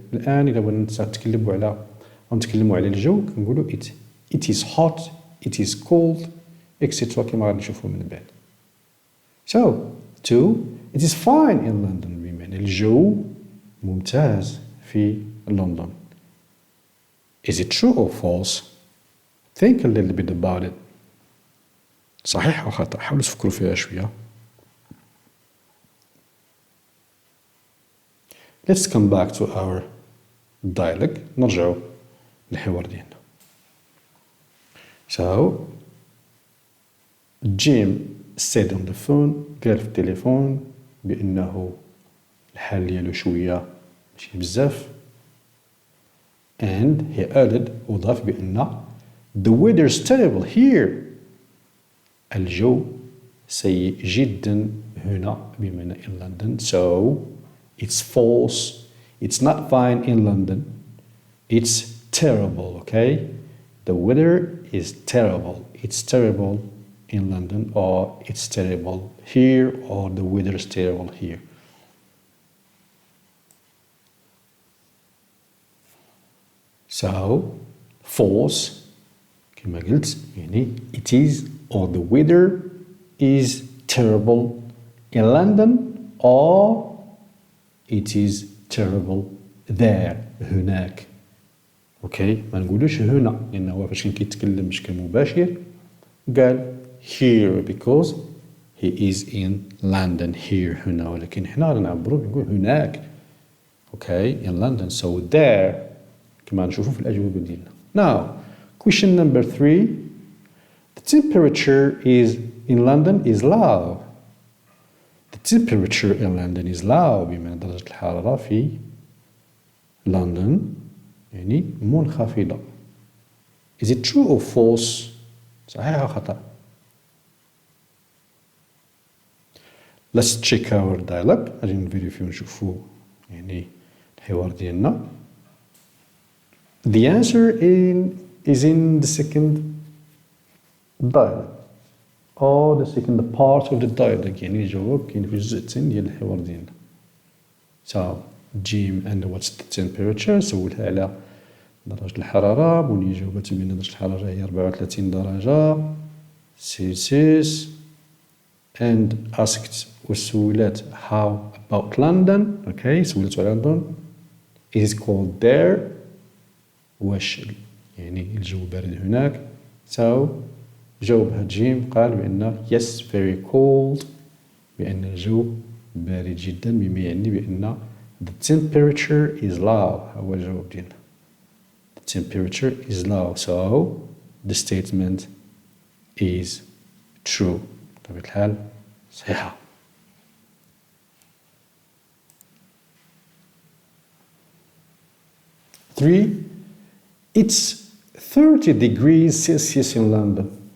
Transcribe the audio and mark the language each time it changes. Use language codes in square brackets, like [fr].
[ar] الآن إذا بغينا نتكلموا على الجو كنقولوا it. [en] It is hot. It is cold. etc. [ar] كما غادي نشوفوا من بعد. [en] So, two, it is fine in London [ar] بمعنى الجو ممتاز في لندن. [en] Is it true or false? Think a little bit about it. [ar] صحيح أو خطأ؟ حاولوا تفكروا فيها شوية. [en] Let's come back to our dialogue. [ar] نرجعوا للحوار ديالنا. [en] So, Jim said on the phone, [ar] قال في التليفون بأنه الحال ديالو شوية ماشي بزاف. [en] And he added [ar] وضاف بأن [en] the weather is terrible here. [ar] الجو سيء جدا هنا بمعنى [en] in London. So it's false. It's not fine in London. It's terrible, okay? The weather is terrible. It's terrible in London, or it's terrible here, or the weather is terrible here. So, false, [ar] كما قلت يعني [en] it is or the weather is terrible in London, or it is terrible there [ar] هناك. اوكي ما نقولوش هنا لأنه هو فاش كان كيتكلم بشكل مباشر قال [en] here because he is in London here [ar] هنا, ولكن حنا غادي نعبرو نقول هناك. [en] Okay, in London. So there [ar] كما نشوفو في الأجوبة ديالنا. [en] Now, question number 3. The temperature is in London is low. The temperature in London is low [ar] بمعنى درجة الحرارة في لندن يعني منخفضة. [en] Is it true or false? [ar] صحيح أو خطأ؟ [en] Let's check our dialogue. [ar] غادي نفيريفيو نشوفو يعني الحوار ديالنا. [en] The answer is in the second dialogue or the second part of the dialogue. [ar] يعني الجواب كاين في الجزء الثاني ديال الحوار ديالنا. [en] So Jim and what's the temperature؟ [ar] سولها على درجة الحرارة. بني جاوبت بأن درجة الحرارة هي 34 درجة سلسيوس. [en] And asked [ar] وسولت [en] how about London. Okay, [ar] سولت على لندن. [en] Is it cold there؟ [ar] واش يعني الجو بارد هناك. So جاوبها جيم قال بأن [en] yes very cold [ar] بأن الجو بارد جدا بما يعني بأن [en] the temperature is low. [ar] هو الجواب ديالنا. [en] The temperature is low. So the statement is true. [ar] بطبيعة الحال صحيحة. [en] Three, it's 30 degrees Celsius in London.